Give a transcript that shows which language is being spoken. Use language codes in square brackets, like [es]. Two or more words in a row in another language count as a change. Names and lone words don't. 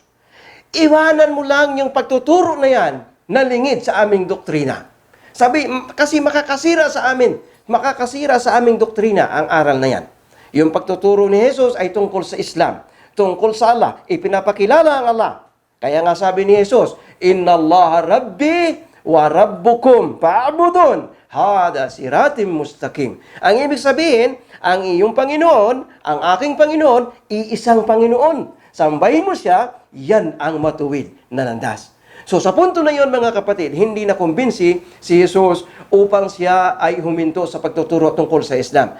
[tl] Iwanan mo lang yung pagtuturo na yan na lingid sa aming doktrina. Sabi, kasi makakasira sa aming doktrina ang aral na yan. Yung pagtuturo ni Jesus ay tungkol sa Islam, tungkol sa Allah, ipinapakilala ang Allah. Kaya nga sabi ni Jesus, [ar] إن الله ربي وربكم فاعبدون. هذا صراط مستقيم. [tl] Ang ibig sabihin, ang iyong Panginoon, ang aking Panginoon, iisang Panginoon. Sambahin mo siya, yan ang matuwid na landas. So sa punto na yon mga kapatid, hindi na kumbinsi si Jesus upang siya ay huminto sa pagtuturo tungkol sa Islam.